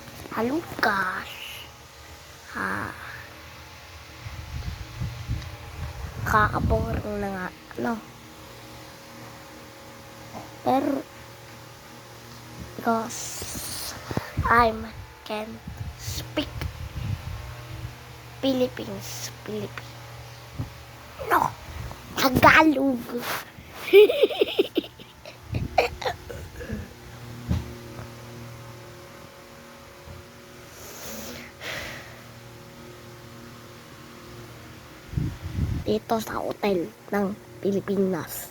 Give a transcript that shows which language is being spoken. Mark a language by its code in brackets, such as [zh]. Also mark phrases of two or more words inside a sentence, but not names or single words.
[tl] Halukas. Kakaboring na nga, no? Pero, [en] because I can speak Philippines. No, Tagalog. [tl] Dito sa hotel ng Pilipinas.